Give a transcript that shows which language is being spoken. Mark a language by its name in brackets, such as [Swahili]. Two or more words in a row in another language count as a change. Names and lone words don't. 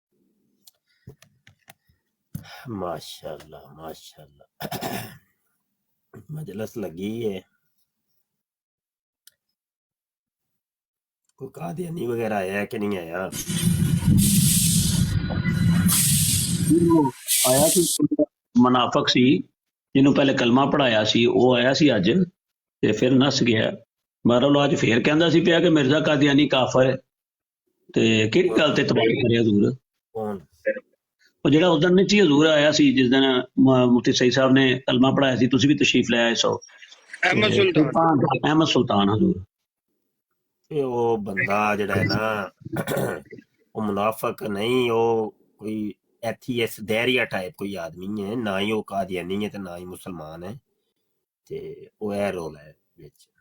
[Urdu] ماشاء اللہ ماشاء اللہ، مجلس لگی ہے، کوئی قادیانی وغیرہ آیا ہے کہ نہیں آیا؟ [Punjabi] آیا سی منافق سی جنوں پہلے کلمہ پڑھایا سی وہ آیا سی اج تے پھر نس گیا۔ بہرحال اج پھر کہندا سی پیا کہ مرزا قادیانی کافر ہے تے کہڑی گل تے اعتبار کرے حضور؟ کون؟ وہ جڑا ادھر نیچی حضور آیا سی جس دن مفتی سعید صاحب نے کلمہ پڑھایا سی تسی بھی تشریف لے آئے سو تے احمد سلطان احمد سلطان حضور۔ یہ وہ بندہ جڑا ہے نا وہ منافق نہیں، وہ کوئی ایتھیس دہریہ ٹائپ کوئی آدمی ہے، نہ ہی وہ قادیانی ہے تے نہ ہی مسلمان ہے، تے وہ اے رول ہے وچ۔